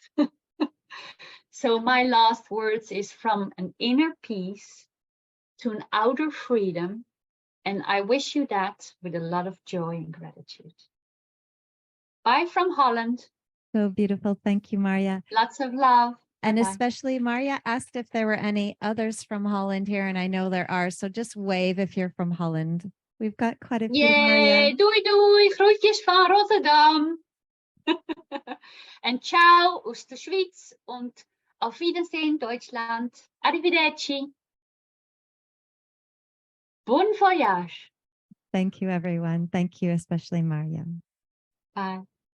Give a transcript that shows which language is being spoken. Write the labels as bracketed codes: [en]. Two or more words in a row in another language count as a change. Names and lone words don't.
[en] So my last words is from an inner peace to an outer freedom, and I wish you that with a lot of joy and gratitude. Bye from Holland. So beautiful. Thank you, Marja. Lots of love. And Bye-bye. especially Marja asked if there were any others from Holland here, and I know there are. So just wave if you're from Holland. We've got quite a few, Yay, Marja. [nl] doei doei, groetjes van Rotterdam. [de] En [it] ciao [de] aus der Schweiz und auf Wiedersehen Deutschland. [it] Arrivederci. [fr] Bon voyage. [en] Thank you, everyone. Thank you, especially Marja. Bye.